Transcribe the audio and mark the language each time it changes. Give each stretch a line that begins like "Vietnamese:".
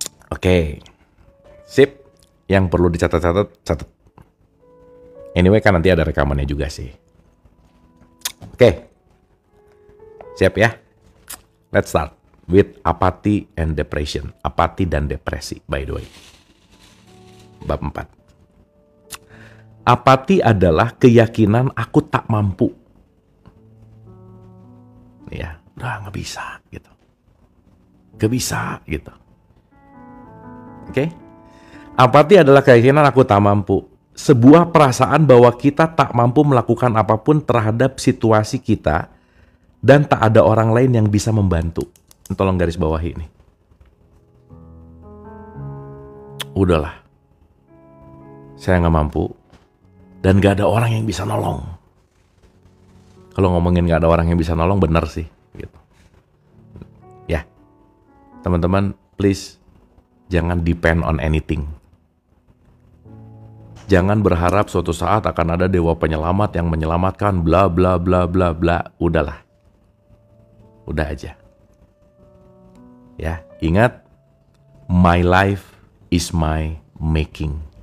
Indonesian: Oke, sip. Yang perlu catat. Anyway kan nanti ada rekamannya juga sih. Oke, siap ya.
English: Let's start with apathy and depression.
Indonesian: Apati dan depresi,
English: by the way.
Indonesian: Bab 4. Apati adalah keyakinan aku tak mampu. Ya, udah nggak bisa gitu. Nggak bisa gitu. Oke? Apati adalah keyakinan aku tak mampu. Sebuah perasaan bahwa kita tak mampu melakukan apapun terhadap situasi kita dan tak ada orang lain yang bisa membantu. Tolong garis bawahi ini. Udahlah. Saya nggak mampu dan nggak ada orang yang bisa nolong. Kalau ngomongin nggak ada orang yang bisa nolong, bener sih. Gitu. Ya, teman-teman, please. Jangan
English: depend on anything.
Indonesian: Jangan berharap suatu saat akan ada dewa penyelamat yang menyelamatkan bla bla bla bla bla. Udahlah. Udah aja. Ya, ingat,
English: my life is my making.